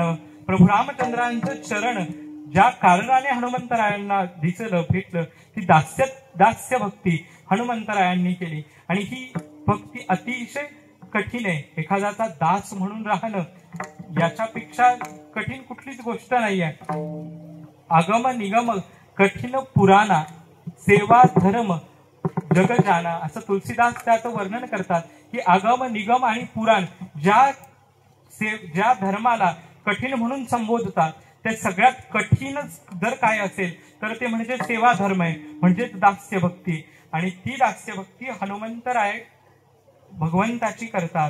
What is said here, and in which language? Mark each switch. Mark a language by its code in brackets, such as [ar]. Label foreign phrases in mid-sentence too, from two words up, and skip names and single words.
[mr] प्रभू रामचंद्रांचं चरण ज्या कारणाने हनुमंतरायांना दिसलं, भेटलं, ती दास्य भक्ती हनुमंतरायांनी केली. आणि ही भक्ती अतिशय कठीण आहे. एखाद्याचा दास म्हणून राहणं याच्यापेक्षा कठीण कुठलीच गोष्ट नाही आहे. [awa] आगम निगम कठीण पुराणा, सेवा धर्म जग जाना, [mr] असं तुलसीदास त्याचं वर्णन करतात की आगम निगम आणि पुराण ज्या धर्माला कठीण म्हणून संबोधतात, ते सगळ्यात कठीण जर काय असेल तर ते म्हणजे सेवा धर्म आहे, म्हणजेच दास्य भक्ती. आणि ती दास्य भक्ती हनुमंतराय भगवंताची करतात.